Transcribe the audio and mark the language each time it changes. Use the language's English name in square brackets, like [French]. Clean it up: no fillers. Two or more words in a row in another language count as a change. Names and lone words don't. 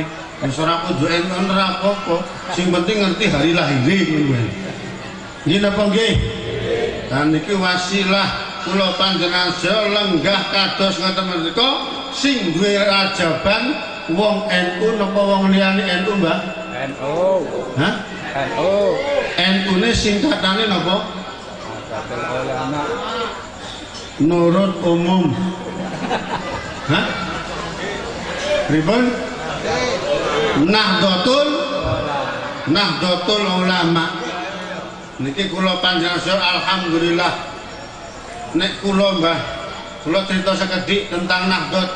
[Javanese] Wis ora kudu NU ora apa-apa. Sing penting ngerti hari lahir ngono wae. Nggih napa nggih? Dan niki wasilah kula panjenengan sedaya lenggah kados ngoten menika sing duwe rajaban wong NU napa wong liyane NU, Mbah? NU. Hah? NU. NU-ne singkatane napa? Nahdlatul Ulama. Nurut umum. Hah? Pripun? Nahdlatul Ulama. Niki kula panjenengan sedaya alhamdulillah nek kula Mbah kula cerita sekedhik tentang Nahdlatul